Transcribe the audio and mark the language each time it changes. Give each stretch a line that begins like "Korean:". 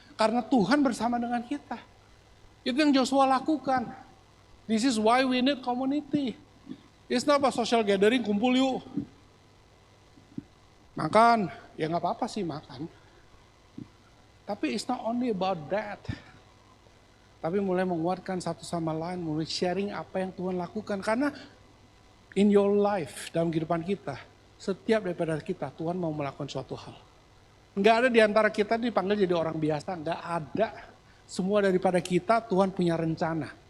Indonesian: Karena Tuhan bersama dengan kita. Itu yang Joshua lakukan.
English: This is why we need community. It's not about social gathering,
Indonesian: kumpul yuk. Makan, ya gak apa-apa sih makan. Tapi
English: it's not only about that.
Indonesian: Tapi mulai menguatkan satu sama lain, mulai sharing apa yang Tuhan lakukan. Karena
English: in your life,
Indonesian: dalam kehidupan kita, setiap daripada kita, Tuhan mau melakukan suatu hal. Gak ada di antara kita dipanggil jadi orang biasa, gak ada. Semua daripada kita, Tuhan punya rencana.